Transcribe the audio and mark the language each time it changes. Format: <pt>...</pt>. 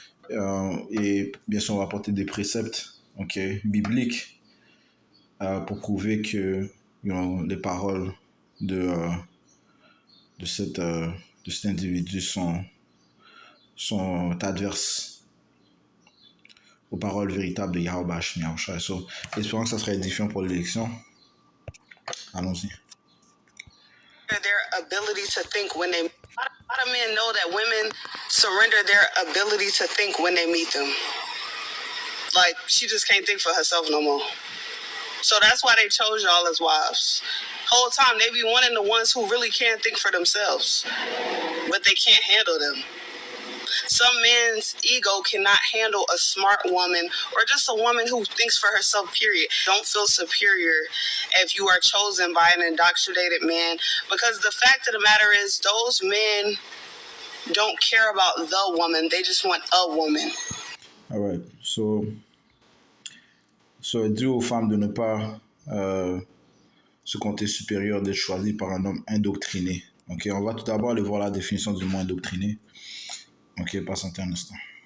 <fr>Et bien sûr on va apporter des préceptes bibliques pour prouver que les paroles de cet individu sont adverses aux paroles véritables de Yahweh Bahashem Yahweh Shai. So, espérons que ça sera édifiant pour l'élection. Allons-y.</fr> <en>Their ability to think when they. A lot of men know that women surrender their ability to think when they meet them. Like, she just can't think for herself no more. So that's why they chose y'all as wives. Whole time they be wanting the ones who really can't think for themselves, but they can't handle them. Some men's ego cannot handle a smart woman or just a woman who thinks for herself, period. Don't feel superior if you are chosen by an indoctrinated man, because the fact of the matter is those men don't care about the woman. They just want a woman. All right.</en> <fr>So dit aux femmes de ne pas se compter supérieur d'être choisies par un homme indoctriné. On va tout d'abord aller voir la définition du mot indoctriné. Patientez un instant.</fr>